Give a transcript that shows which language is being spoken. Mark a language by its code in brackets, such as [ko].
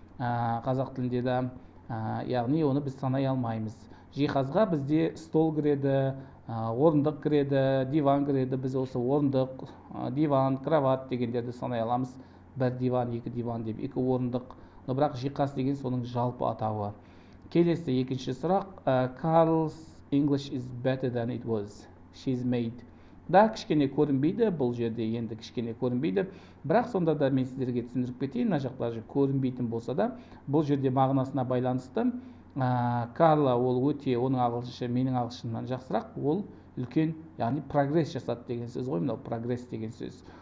[kk] Қазақ тілінде де, яғни оны біз санай алмаймыз. Жиһазға бізде стол кіреді, орындық кіреді, диван кіреді. Біз осы орындық, диван, кроват дегендерді санай аламыз. Бір диван, екі диван деп, екі орындық. Но бірақ жиһаз деген соның жалпы атауы. Келесі екінші сұрақ. [en] Carl's English is better than it was. She's made. [kk] Да, кішкене көрінбейді, бұл жерде енді кішкене көрінбейді. Бірақ сонда да мен сіздерге түсіндіріп кетейін, мына жақтағы көрінбейтін болса да, бұл жерде мағынасына байланысты. Карла ол өте, оның ағылшынша менің ағылшынымнан жақсырақ, ол үлкен, яғни прогресс жасады деген сөз ғой, мынау прогресс деген сөз.